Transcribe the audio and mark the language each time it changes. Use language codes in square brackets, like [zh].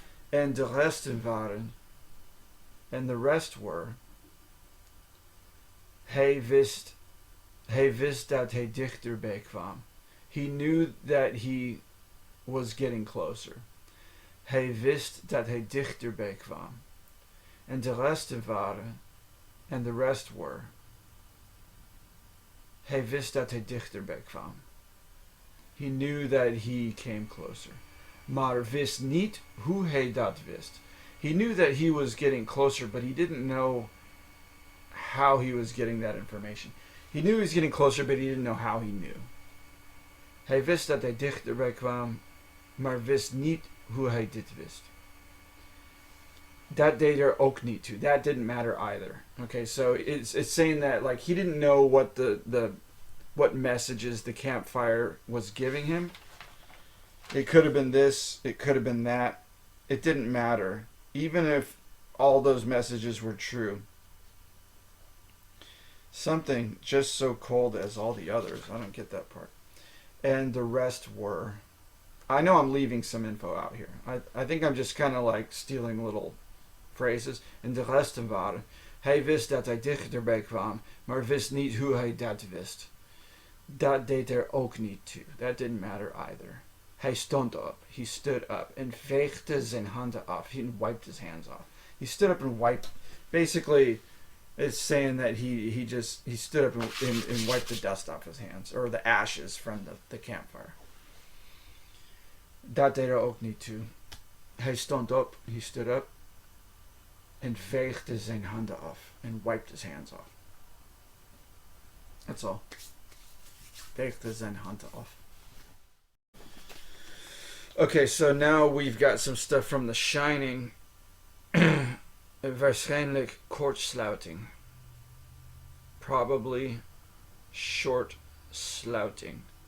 [nl] En de resten waren, [en] and the rest were, [nl] hij wist dat hij dichterbij kwam. [en] He knew that he was getting closer. [nl] Hij wist dat hij dichterbij kwam. En de resten waren, [en] and the rest were. [nl] Hij wist dat hij dichterbij kwam. [en] He knew that he came closer. [nl] maar wist niet hoe hij dat wist. [en] He knew that he was getting closer, but he didn't know how he was getting that information. He knew he was getting closer, but he didn't know how he knew. [nl] Hij wist dat hij dichterbij kwam, maar wist niet hoe hij dit wist. That deed er ook niet toe. [en] That didn't matter either. Okay, so it's saying that like he didn't know what messages the campfire was giving him. It could have been this, it could have been that. It didn't matter. Even if all those messages were true. Something just so cold as all the others. I don't get that part. And the rest were. I know I'm leaving some info out here. I think I'm just kind of like stealing little phrases. [nl] En de resten waren. Hij wist dat hij dichterbij kwam, maar wist niet hoe hij dat wist. Dat deed er ook niet toe. [en] That didn't matter either. [nl] Hij stond up. [en] He stood up and [nl] veegde zijn handen af. [en] He wiped his hands off. He stood up and wiped. Basically, it's saying that he stood up and wiped the dust off his hands, or the ashes from the campfire. [nl] Dat deed er ook niet toe. Hij stond op. [en] He stood up and [nl] veegde zijn handen af [en] and wiped his hands off. That's all. [nl] Veegde zijn handen af. [en] Okay, so now we've got some stuff from The Shining. [nl] Waarschijnlijk kortsluiting. [en] Probably short slouting.